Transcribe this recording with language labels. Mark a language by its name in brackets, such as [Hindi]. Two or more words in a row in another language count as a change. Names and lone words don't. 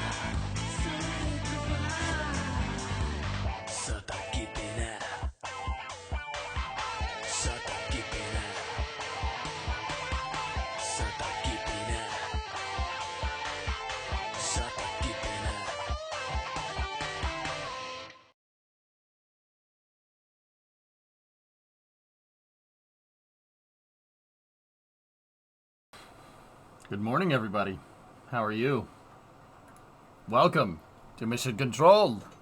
[Finnish] Sata kipinää. Sata kipinää. Sata kipinää. Sata kipinää. [English] Good morning, everybody. How are you? Welcome to Mission Control.